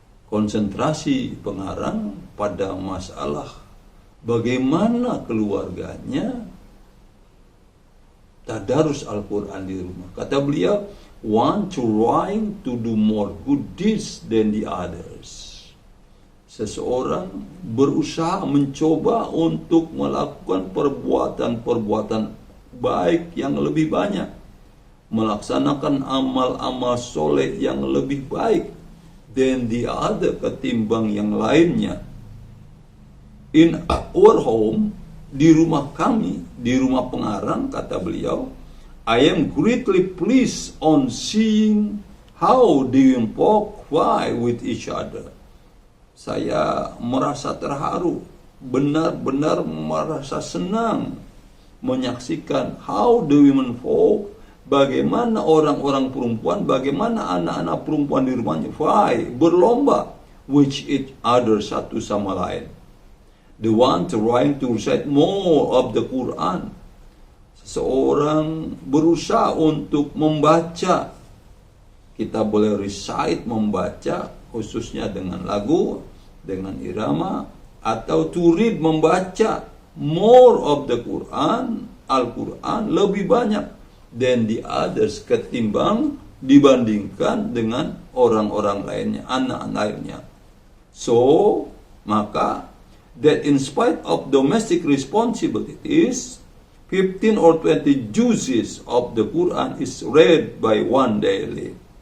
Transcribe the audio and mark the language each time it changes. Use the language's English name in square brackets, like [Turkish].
[Indonesian] Konsentrasi pengarang pada masalah bagaimana keluarganya tadarus Al-Quran di rumah. Kata beliau, [English] one trying to do more good deeds than the others. [Indonesian] Seseorang berusaha mencoba untuk melakukan perbuatan-perbuatan baik yang lebih banyak, melaksanakan amal-amal soleh yang lebih baik [English] than the other, [Indonesian] ketimbang yang lainnya. [English] In our home, [Indonesian] di rumah kami, di rumah pengarang, kata beliau, [English] I am greatly pleased on seeing how they employ with each other. [Indonesian] saya merasa terharu, benar-benar merasa senang menyaksikan [English] how the women folk, [Indonesian] bagaimana orang-orang perempuan, bagaimana anak-anak perempuan di rumahnya berlomba [English] with each other, [Indonesian] satu sama lain. [English] The one trying to recite more of the Quran. [Indonesian] Seseorang berusaha untuk membaca. Kita boleh recite, membaca, khususnya dengan lagu, dengan irama, atau to read, membaca [English] more of the Quran, [Indonesian] Al-Quran, lebih banyak [English] than the others, [Indonesian] ketimbang dibandingkan dengan orang-orang lainnya, anak-anak lainnya. [English] So, [Indonesian] maka [English] that in spite of domestic responsibilities, 15 or 20 juzzes of the Quran is read by one daily.